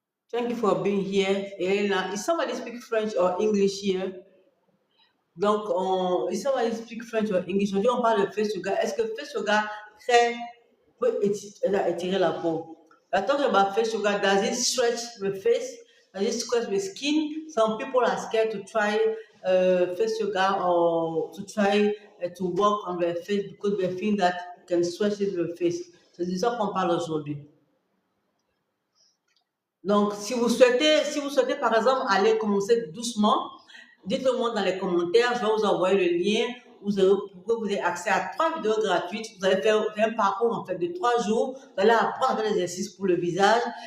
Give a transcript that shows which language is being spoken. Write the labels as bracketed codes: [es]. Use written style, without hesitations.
[en] Thank you for being here. Elena, is somebody speak French or English here? Donc, is somebody speak French or English? [fr] Aujourd'hui, on parle de face yoga. Est-ce que face yoga peut étirer la peau? [en] I talk about face yoga. Does it stretch the face? Does it stretch the skin? Some people are scared to try face yoga or to try to work on their face because they think that it can stretch the face. [fr] C'est de ça qu'on parle aujourd'hui. Donc, si vous souhaitez par exemple aller commencer doucement, dites-moi dans les commentaires, je vais vous envoyer le lien pour que vous ayez accès à 3 vidéos gratuites. Vous allez faire un parcours en fait de 3 jours. Vous allez apprendre à faire des exercices pour le visage.